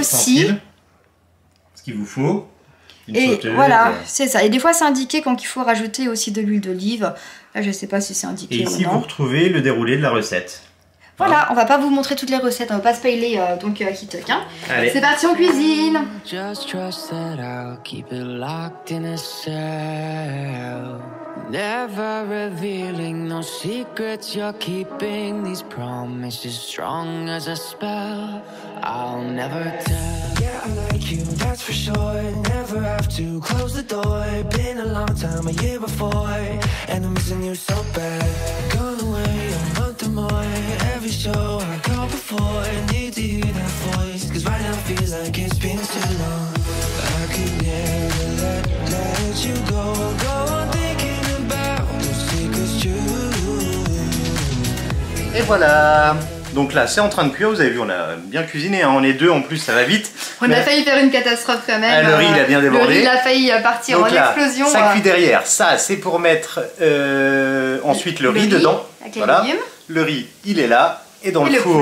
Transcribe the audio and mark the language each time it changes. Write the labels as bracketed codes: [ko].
[fr] ustensiles, ce qu'il vous faut. Et sauteuse, voilà, c'est ça. Et des fois c'est indiqué quand il faut rajouter aussi de l'huile d'olive. Là je sais pas si c'est indiqué ou non. Et ici vous retrouvez le déroulé de la recette. Voilà, on va pas vous montrer toutes les recettes, on va pas spoiler donc Itok. Hein. C'est parti, on cuisine. [en] Just trust that I'll keep it locked in a cell. Never revealing no secrets you're keeping. These promises strong as a spell. I'll never tell. Yeah, I like like you, that's for sure. Never have to close the door. Been a long time, a year before, and I'm missing you so bad. Gone away a month or more. Every show I go before, need to hear that voice, cause right now feels like it's been too long. I could never let you go on thinking about those secrets true. [fr] Et voilà. Donc là, c'est en train de cuire, vous avez vu, on a bien cuisiné, hein. On est deux en plus, ça va vite. On a failli faire une catastrophe quand même. Le riz, il a bien débordé. Le riz, il a failli partir donc en là, explosion. Ça cuit derrière. Ça, c'est pour mettre ensuite le riz dedans. Voilà. Légumes. Le riz, il est là. Et dans le four,